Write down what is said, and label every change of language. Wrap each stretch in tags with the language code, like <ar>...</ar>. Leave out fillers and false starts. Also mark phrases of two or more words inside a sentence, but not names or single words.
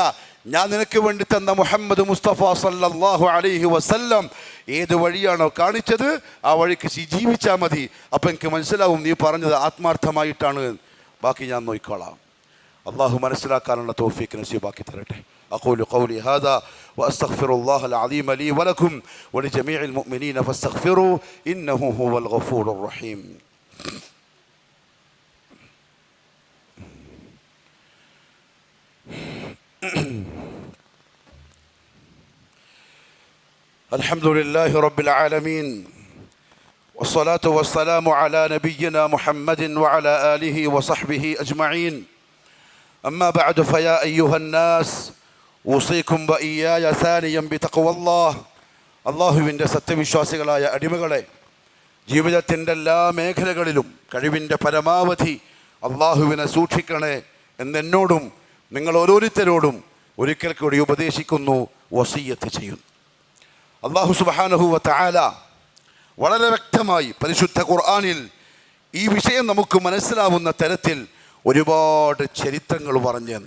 <ml>ഞാൻ നിനക്ക് വേണ്ടി തന്ന മുഹമ്മദ് മുസ്തഫ</ml> <ar>صلى الله عليه وسلم</ar> <ml>ഏത് വഴിയാണോ കാണിച്ചത് ആ വഴിക്ക് ജീവിച്ചാൽ മതി. അപ്പം എനിക്ക് മനസ്സിലാവും നീ പറഞ്ഞത് ആത്മാർത്ഥമായിട്ടാണ്. ബാക്കി ഞാൻ നോക്കിക്കോളാം. അള്ളാഹു മനസ്സിലാക്കാനുള്ള തൗഫീഖ് നസീബാക്കി തരട്ടെ.</ml> <ar>أقول قولي هذا وأستغفر الله العظيم لي ولكم ولجميع المؤمنين فاستغفروا إنه هو الغفور الرحيم. الحمد لله رب العالمين والصلاة والسلام على نبينا محمد وعلى آله وصحبه أجمعين. أما بعد فيا أيها الناس أوصيكم وإياي ثانيا بتقوى الله.</ar> <ml>അള്ളാഹുവിൻ്റെ സത്യവിശ്വാസികളായ അടിമകളെ, ജീവിതത്തിൻ്റെ എല്ലാ മേഖലകളിലും കഴിവിൻ്റെ പരമാവധി അള്ളാഹുവിനെ സൂക്ഷിക്കണേ എന്നെന്നോടും നിങ്ങൾ ഓരോരുത്തരോടും ഒരിക്കൽ കൂടി ഉപദേശിക്കുന്നു, വസിയ്യത്ത് ചെയ്യുന്നു.</ml> <ar>الله سبحانه وتعالى</ar> <ml>വളരെ വ്യക്തമായി പരിശുദ്ധ ഖുർആനിൽ ഈ വിഷയം നമുക്ക് മനസ്സിലാവുന്ന തരത്തിൽ ഒരുപാട് ചരിത്രങ്ങൾ പറഞ്ഞു തന്നു.</ml>